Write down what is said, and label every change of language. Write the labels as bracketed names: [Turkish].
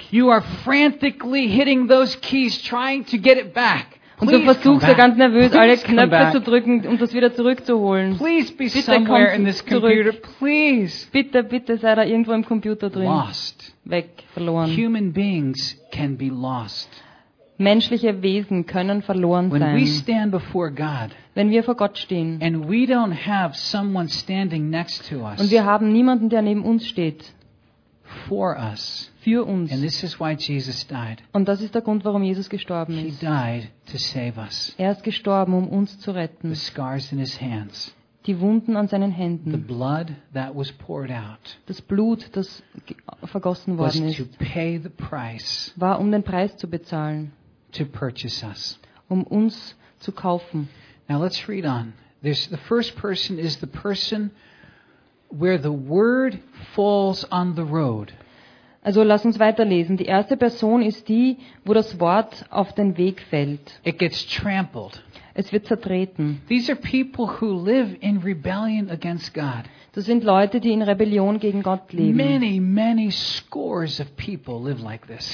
[English] You are frantically hitting those keys trying to get it back. [German] Und du versuchst ja ganz nervös alle Knöpfe zu drücken, um das wieder zurückzuholen. [English] Please be somewhere in this computer, please. [German] Bitte, bitte sei da irgendwo im Computer drin. [English] Lost. [German] Weg, verloren. [English] Human beings can be lost. [German] Menschliche Wesen können verloren sein. [English] When we stand before God, [German] wenn wir vor Gott stehen, [English] and we don't have someone standing next to us, [German] und wir haben niemanden, der neben uns steht, [English] for us, [German] für uns, [English] and this is why Jesus died. [German] Und das ist der Grund, warum Jesus gestorben ist. [English] He died to save us. [German] Er ist gestorben, um uns zu retten. [English] The scars in his hands. [German] die Wunden an seinen Händen. [English] The blood that was poured out. [German] Das Blut, das vergossen worden ist. [English] Was to pay the price. [German] War um den Preis zu bezahlen. [English] To purchase us. [German] Um uns zu kaufen. [English] Now let's read on. There's the first person is the person where the word falls on the road. [German] Also lass uns weiterlesen. Die erste Person ist die, wo das Wort auf den Weg fällt. [English] It gets trampled. [German] Es wird zertreten. [English] These are people who live in rebellion against God. [German] Das sind Leute, die in Rebellion gegen Gott leben. [English] Many, many scores of people live like this.